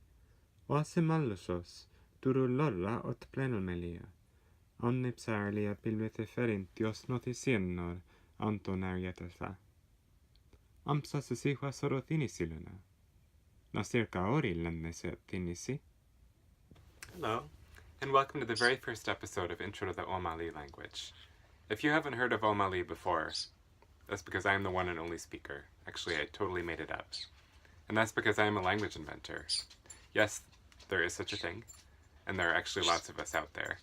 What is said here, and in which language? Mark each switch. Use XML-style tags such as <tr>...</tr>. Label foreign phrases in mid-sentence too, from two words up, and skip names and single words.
<en>Oasimallus durulolla plenelmelia, omnipsarlia pilviteferintios noticiennor antonarietesa. Ampsasisihuas sorotinisiluna. Nasirka ori lennesetinisi. Hello, and welcome to the very first episode of Intro to the Omali language. If you haven't heard of Omali before, that's because I am the one and only speaker. Actually, I totally made it up. And that's because I am a language inventor. Yes, there is such a thing, and there are actually lots of us out there.</en>